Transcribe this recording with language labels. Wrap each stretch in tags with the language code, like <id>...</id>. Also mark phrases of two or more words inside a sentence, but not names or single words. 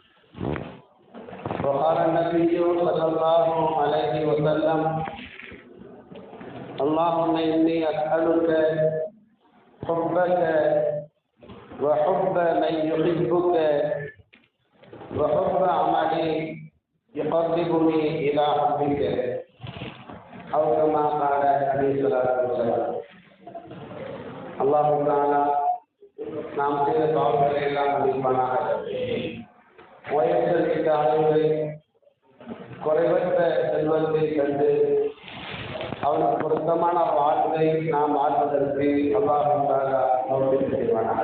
<ar>وقال النبي صلى الله عليه وسلم: اللهم إني أسألك حبك وحب من يحبك وحب عمل يقربني إلى حبك، أو كما قال عليه الصلاة والسلام.</ar> <ta>அல்லாஹ் தஆலா நாம் செய்த பாவங்களை எல்லாம் மன்னிப்பானாக. வயசளித்த ஆயுளை குறைவற்ற செல்வத்தை கண்டு அவனுக்கு பொருத்தமான வாழ்வை நாம் வாழ்வதற்கு அல்லாஹ் தஆலா தௌஃபீக் செய்வானாக.</ta>